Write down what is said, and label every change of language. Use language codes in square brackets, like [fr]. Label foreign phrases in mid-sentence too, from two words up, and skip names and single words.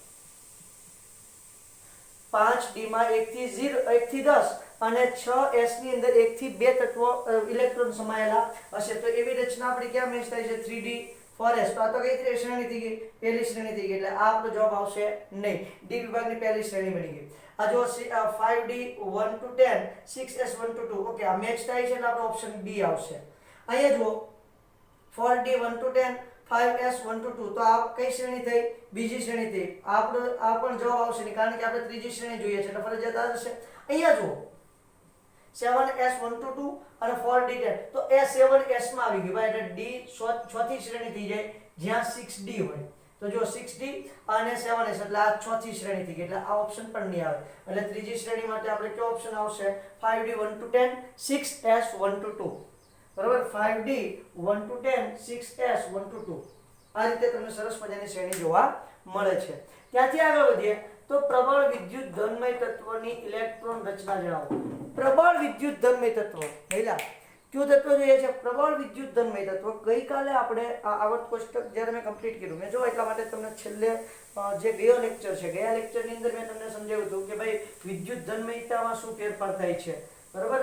[gu] 5d માં 1 થી 0 1 થી 10 અને 6s ની અંદર 1 થી 2 તત્વો ઇલેક્ટ્રોન સમાયેલા હશે. તો એવી રચના આપણી ક્યાં મેચ થાય છે? 3d 4s. તો આ તો કઈ શ્રેણી થઈ ગઈ? પહેલી શ્રેણી થઈ ગઈ. એટલે આ આપણો જવાબ આવશે નહીં. ડી વિભાગની પહેલી શ્રેણી બની ગઈ. આ જો 5d 1 to 10, 6s 1 to 2. ઓકે, આ મેચ થાય છે એટલે આપણો ઓપ્શન બી આવશે. અહીંયા જુઓ 4d 1 to 10, 5s 1 to 2. તો આ કઈ શ્રેણી થઈ? બીજી શ્રેણી થઈ. આ પણ જવાબ આવશે નહીં કારણ કે આપણે ત્રીજી શ્રેણી જોઈએ છે એટલે ફરજિયાત આ હશે. અહીંયા જુઓ 7s 1 to 2 અને 4d 10. તો એ 7s માં આવી ગયું ભાઈ, એટલે d ચોથી શ્રેણી થઈ જાય જ્યાં 6d હોય. તો જો 6d અને 7s એટલે આ ચોથી શ્રેણી થઈ ગઈ એટલે આ ઓપ્શન પણ નહીં આવે. એટલે ત્રીજી શ્રેણી માટે આપણે કયો ઓપ્શન આવશે? 5d 1 to 10, 6s 1 to 2. બરાબર, 5d 1 to 10, 6s 1 to 2. આ રીતે તમને સરસ મજાની શ્રેણી જોવા મળે છે. ત્યાંથી આગળ વધીએ તો પ્રબળ વિદ્યુત ધનમય તત્વની ઇલેક્ટ્રોન રચના જણાવો. પ્રબળ વિદ્યુત ધનમય તત્વ પહેલા કયું તત્વ જોઈએ છે? પ્રબળ વિદ્યુત ધનમય તત્વ. ગઈકાલે આપણે આ આવર્ત કોષ્ટક જ્યારે મેં કમ્પ્લીટ કર્યું મેં જો એટલા માટે તમને છેલ્લે જે ગયો લેક્ચર છે ગયા લેક્ચરની અંદર મેં તમને સમજાવ્યું હતું કે ભાઈ વિદ્યુત ધનમયતામાં શું ફેરફાર થાય છે, બરાબર.